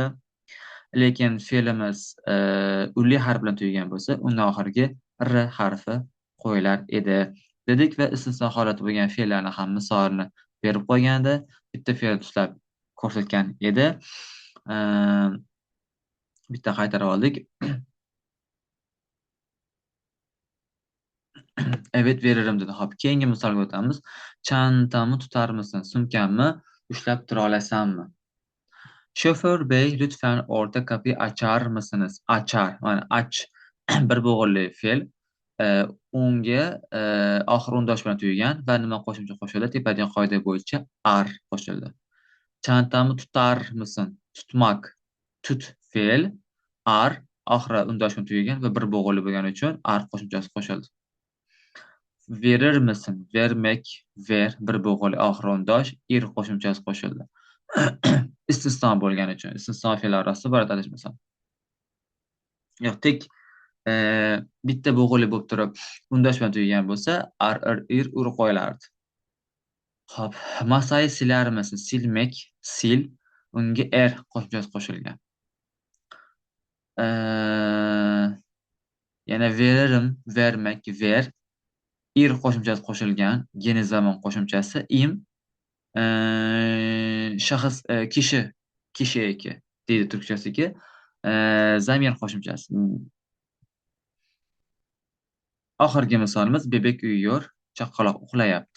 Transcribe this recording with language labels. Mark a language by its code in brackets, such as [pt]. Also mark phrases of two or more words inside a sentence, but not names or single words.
[uz] Lekin fe'limiz unli harf bilan tugagan bo'lsa, undan oxiriga r harfi qo'yilar edi dedik va istisno holati bo'lgan fe'llarni ham misolini berib qo'ygandi. Bitta fe'l tushlab ko'rsatgan edi. Bitta qaytarib oldik. [tr] Evet, veririm [uz] dedi. Hop, keyingi misolga o'tamiz. [tr] Chantamni tutarmisan? [uz] Sumkamni ushlab tura olasanmi? [tr] Şoför bey, lütfen orta kapıyı açar mısınız? Açar. Yani aç [uz] bir bo'g'inli fe'l. Unga oxiri undosh bilan tugagan va nima qo'shimcha qo'shildi? Tepadagi qoida bo'yicha ar qo'shildi. [tr] Chantamni tutarmisan? Tutmak. Tut fe'l. [uz] Ar oxiri undosh bilan tugagan va bir bo'g'inli bo'lgani uchun ar qo'shimchasi qo'shildi. [tr] Verir misin? Vermek, ver, [uz] bir bo'g'inli oxiri undosh, ir qo'shimchasi qo'shildi. Istisno bo'lgani uchun, istisno fe'llar orasida bor adashmasam. Yo'q, tek bitta bo'g'inli bo'lib turib, undosh bilan tugagan bo'lsa, ar, ir, ir, ur qo'yilardi. Xo'p, [tr] masai silarmisan? Silmek, sil, [uz] unga er qo'shimchasi qo'shilgan. Yana [tr] veririm, vermek, ver, [uz] ir qo'shimchasi qo'shilgan, geniz zamon qo'shimchasi im, shaxs, kishi deydi turkchasiga, zamir qo'shimchasi. Oxirgi misolimiz [tr] bebek uyuyor, [uz] chaqaloq uxlayapti.